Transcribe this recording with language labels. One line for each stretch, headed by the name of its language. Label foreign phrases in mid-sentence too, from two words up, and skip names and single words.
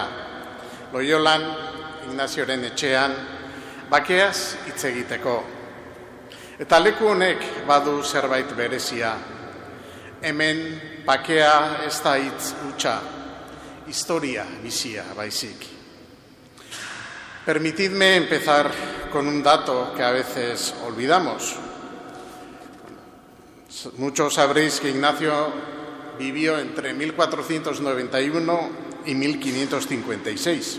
Basque: Loiolan, Ignazioren etxean, bakeaz hitz egiteko. Eta leku honek badu zerbait berezia. Hemen bakea ez da hitz hutsa, historia bizia baizik.
Spanish: Permitidme empezar con un dato que a veces olvidamos. Muchos sabréis que Ignacio vivió entre 1491 y 1556.